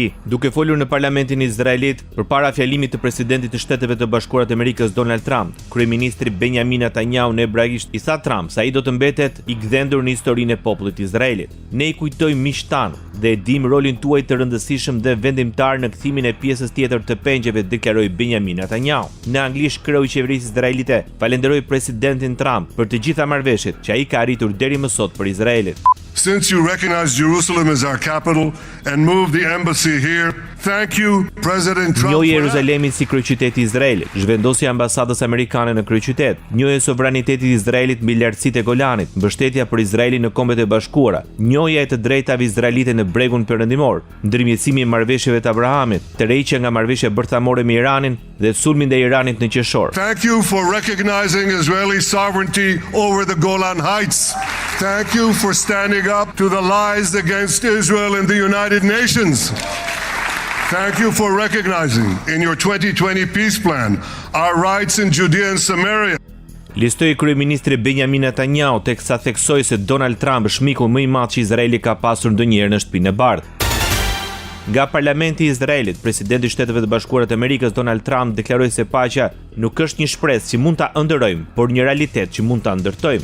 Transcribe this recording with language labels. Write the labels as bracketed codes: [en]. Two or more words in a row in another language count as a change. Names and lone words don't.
[sq] Duke folur në parlamentin izraelit përpara fjalimit të presidentit të Shteteve të Bashkuara të Amerikës Donald Trump, kryeministri Benjamin Netanyahu në hebraisht i tha Trump se ai do të mbetet i gdhendur në historinë e popullit izraelit. Ne i kujtojmë miqtan dhe e dim rolin tuaj të rëndësishëm dhe vendimtar në kthimin e pjesës tjetër të pengjeve, deklaroi Benjamin Netanyahu. Në anglisht, kreu i qeverisë izraelite falenderoi presidentin Trump për të gjitha marrëveshjet që ai ka arritur deri më sot për Izraelin. [en] Since you recognize Jerusalem as our capital and moved the embassy here, thank you, President Trump. [sq] Njohje Jeruzalemin si kryeqyteti i Izraelit, zhvendosja e ambasadës amerikane në kryeqytet, njohje sovranitetit të Izraelit mbi lartësitë e Golanit, mbështetja për Izraelin në Kombet e Bashkuara, njohja e të drejtave izraelite në bregun perëndimor, ndërmjetësimi i marrëveshjeve të Abrahamit, tërheqja nga marrëveshja bërthamore me Iranin dhe sulmi ndaj Iranit në qershor. [en] Thank you for recognizing Israeli sovereignty over the Golan Heights. Thank you for standing up to the lies against Israel in the United Nations. Thank you for recognizing in your 2020 peace plan our rights in Judea and Samaria. [sq] Listoi kryeministri Benjamin Netanyahu teksa theksoi se Donald Trump është miku më i madh që Izraeli ka pasur ndonjëherë në Shtëpinë e Bardhë. Nga parlamenti i Izraelit, presidenti i Shteteve të Bashkuara të Amerikës Donald Trump deklaroi se paqja nuk është një shpresë që mund ta ëndërrojmë, por një realitet që mund ta ndërtojmë.